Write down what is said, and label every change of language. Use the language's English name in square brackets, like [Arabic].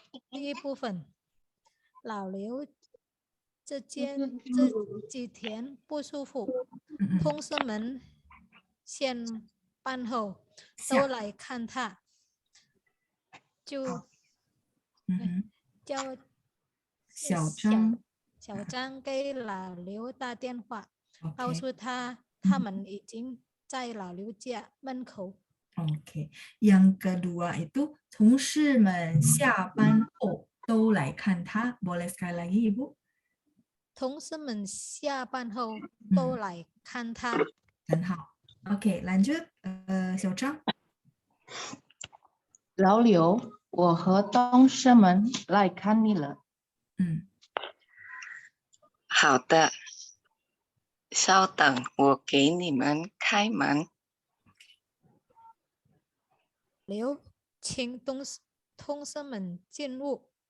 [Chinese] 第一部分，老刘这几天不舒服，同事们下班后都来看他，就叫小张给老刘打电话，告诉他们已经在老刘家门口。 [Indonesian] Oke, yang kedua itu [Chinese] 同事们下班后都来看他。 [Indonesian] Boleh sekali lagi, Ibu? [Chinese] 同事们下班后都来看他。很好。 [Indonesian] Oke, lanjut 小张。 [Chinese] 老刘，我和同事们来看你了。好的，稍等，我给你们开门。刘，请同事们进入。